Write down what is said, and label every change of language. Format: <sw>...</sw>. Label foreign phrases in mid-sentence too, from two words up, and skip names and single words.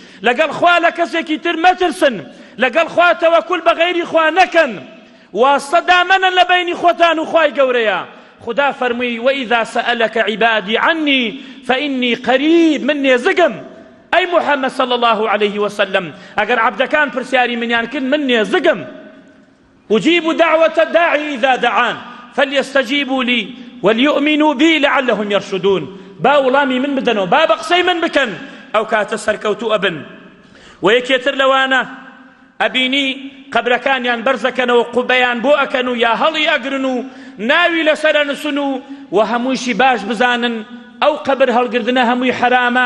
<ckb>لەگەڵ خوا لە کەسێکی تر مەترسن، لەگەڵ خوا تەوەکول بە غەیری خوا نەکەن، واستە دامەنن لە بەینی خۆتان و خوای گەورەیە. خدا فەرمووی</ckb> <ar>وإذا سألك عبادي عني فإني قريب،</ar> <ckb>من نێزگم. ئەی محەممەد</ckb> <ar>صلى الله عليه وسلم،</ar> <ckb>ئەگەر عەبدەکان پرسیاری منیان کرد من نێزگم.</ckb> <ar>أجيب دعوة الداعي إذا دعان فليستجيبوا لي وليؤمنوا بي لعلهم يرشدون.</ar> <ckb>با وڵامی من بدەنەوە، با بە قسەی من بکەن، ئەو کاتە سەرکەوتوو ئەبن. و یەکێتر لەوانە ئەبینی قەبرەکانیان بەرزەکەنەوە، قوبەیان بۆ ئەکەن و یا هەڵی ئەگرن و ناوی لەسەرە نووسن و هەموویشی باش بزانن ئەو قەبر هەڵگرتنە هەمووی حرامە.</ckb>